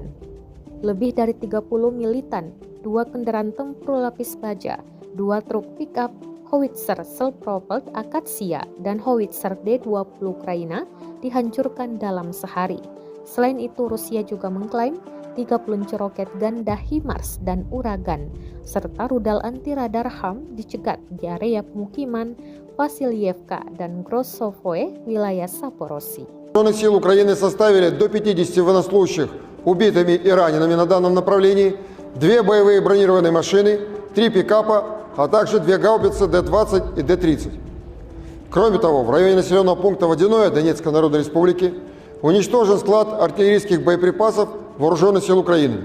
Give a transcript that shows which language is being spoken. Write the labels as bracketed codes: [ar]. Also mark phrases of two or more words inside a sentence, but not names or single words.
[id] Lebih dari 30 militan, 2 kendaraan tempur lapis baja, 2 truk pickup, howitzer self-propelled Akatsiya, dan howitzer D-20 Ukraina dihancurkan dalam sehari. Selain itu, Rusia juga mengklaim 3 peluncur roket ganda HIMARS dan Uragan, serta rudal anti-radar HARM dicegat di area pemukiman Vasilyevka dan Grossovoe, wilayah Zaporozhye. [ru] Вооруженных сил Украины составили до 50 военнослужащих убитыми и ранеными на данном направлении, 2 боевые бронированные машины, 3 пикапа, а также 2 гаубицы Д-20 и Д-30. Кроме того, в районе населенного пункта Водяное Донецкой Народной Республики уничтожен склад артиллерийских боеприпасов Вооруженных сил Украины.